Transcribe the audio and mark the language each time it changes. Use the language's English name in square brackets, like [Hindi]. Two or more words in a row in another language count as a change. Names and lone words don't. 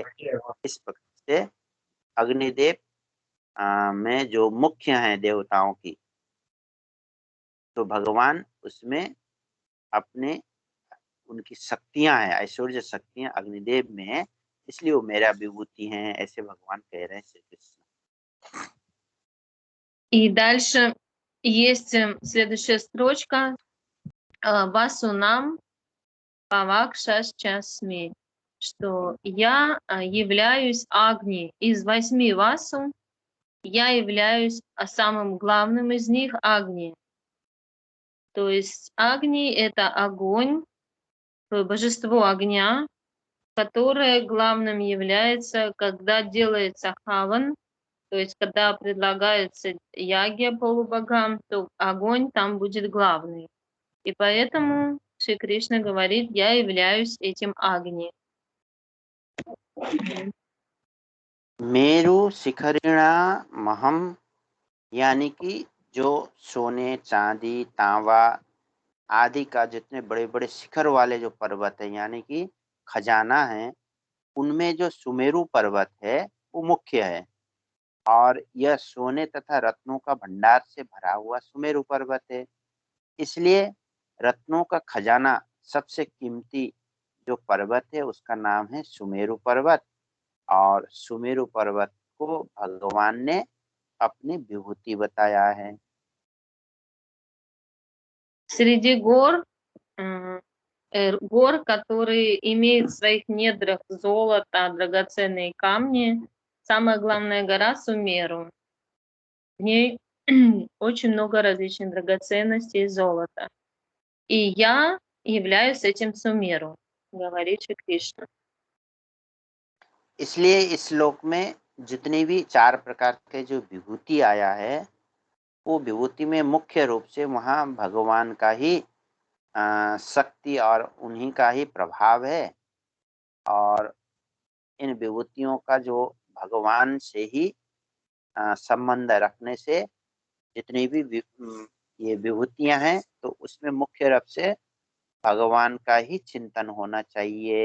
[Hindi] इस प्रकार से अग्निदेव में जो मुख्य हैं देवताओं की, तो भगवान उसमें अपने उनकी शक्तियां हैं, ऐश्वर्य शक्तियां अग्निदेव में हैं, इसलिए वो मेरा विभूति हैं, ऐसे भगवान कह रहे हैं श्री कृष्ण। [Russian] И дальше есть следующая строчка. [Sanskrit] वसूनां पावकश्चास्मि, [Russian] что я являюсь Агни. Из 8 васу я являюсь самым главным из них Агни. То есть Агни — это огонь, божество огня, которое главным является, когда делается хаван, то есть когда предлагается ягья полубогам, то огонь там будет главный. И поэтому Шри Кришна говорит: я являюсь этим Агни. [Sanskrit] मेरु शिखरिणा महम, [Hindi] यानी कि जो सोने, चांदी, तांबा आदि का जितने बड़े बड़े शिखर वाले जो पर्वत है, यानी कि खजाना है, उनमें जो सुमेरु पर्वत है वो मुख्य है। और यह सोने तथा रत्नों का भंडार से भरा हुआ सुमेरु पर्वत है। इसलिए रत्नों का खजाना सबसे कीमती जो पर्वत है उसका नाम है सुमेरु पर्वत, और सुमेरु पर्वत को भगवान ने अपनी विभूति बताया है। [Russian] Среди гор, которые имеют в своих недрах золото, драгоценные камни, самая главная гора Сумеру. В ней очень много различных драгоценностей и золота. И я являюсь этим Сумеру, говорит Шри Кришна. [Hindi] इसलिए इस श्लोक में जितनी भी 4 प्रकार के जो विभूति आया है, वो विभूति में मुख्य रूप से वहाँ भगवान का ही शक्ति और उन्हीं का ही प्रभाव है। और इन विभूतियों का जो भगवान से ही संबंध रखने से जितनी भी ये विभूतियां हैं, तो उसमें मुख्य रूप से भगवान का ही चिंतन होना चाहिए।